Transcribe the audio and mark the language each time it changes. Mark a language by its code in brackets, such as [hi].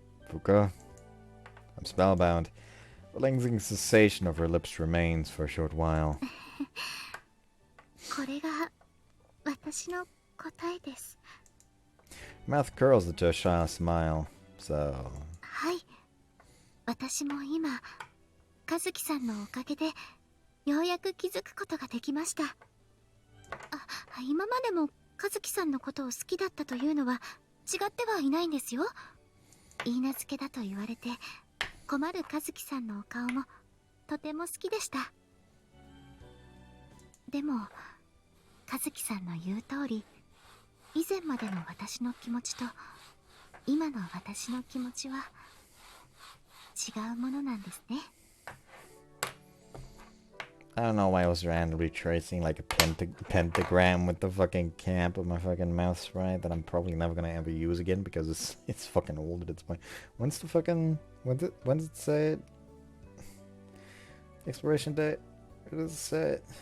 [en] Fuuko. I'm spellbound. The lingering sensation of her lips remains for a short while. [ja] これが私の答えです。 [en] Mouth curls into a shy smile. So. [ja] はい。私も今、和樹さんのおかげでようやく気づくことができました。今までも和樹さんのことを好きだったというのは違ってはいないんですよ。言い名付けだと言われて困る和樹さんのお顔もとても好きでした。でも和樹さんの言う通り、以前までの私の気持ちと今の私の気持ちは違うものなんですね。 [en] I don't know why I was randomly tracing like a pentagram with the fucking cap of my fucking mouse right that I'm probably never gonna ever use again because it's fucking old at this point. When's the fucking when does it say it? Expiration date? What does it say?